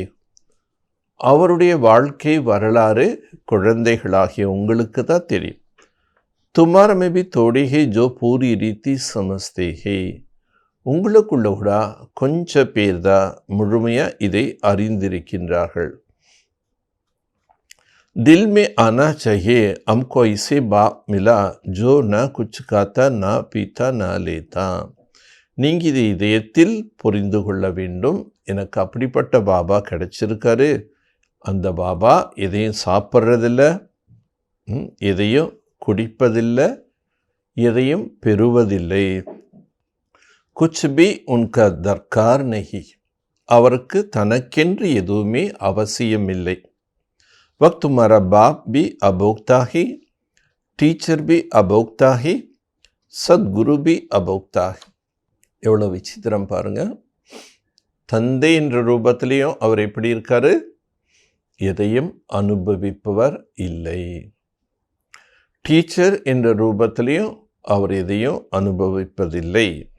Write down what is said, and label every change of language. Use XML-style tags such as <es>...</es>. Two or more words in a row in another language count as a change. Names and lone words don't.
<ta>அவருடைய வாழ்க்கை வரலாறு குழந்தைகளாகிய உங்களுக்கு தான் தெரியும்.</ta> <hi>तुम्हारे में भी थोड़े हैं जो पूरी रीति समझते हैं.</hi> <ta>உங்களுக்குள்ள கூட கொஞ்ச பேர் தான் முழுமையாக இதை அறிந்திருக்கின்றார்கள்.</ta> <hi>दिल में आना चाहिए हमको ऐसे बाप मिला जो न कुछ खाता ना पीता ना लेता.</hi> <ta>நீங்கள் இது இதயத்தில் புரிந்து கொள்ள வேண்டும். எனக்கு அப்படிப்பட்ட பாபா கிடைச்சிருக்காரு. அந்த பாபா எதையும் சாப்பிட்றதில்ல, எதையும் குடிப்பதில்லை, எதையும் பெறுவதில்லை.</ta> <hi>कुछ भी उनका दरकार नहीं.</hi> <ta>அவருக்கு தனக்கென்று எதுவுமே அவசியமில்லை.</ta> <hi>वक्त तुम्हारा बाप भी अभोक्ता ही, टीचर भी अभोक्ता ही, सद्गुरु भी अभोक्ता ही.</hi> <ta>எவ்வளோ விசித்திரம் பாருங்க. தந்தை என்ற ரூபத்திலையும் அவர் எப்படி இருக்காரு? எதையும் அனுபவிப்பவர் இல்லை. டீச்சர் என்ற ரூபத்திலையும் அவர் எதையும் அனுபவிப்பதில்லை.</ta>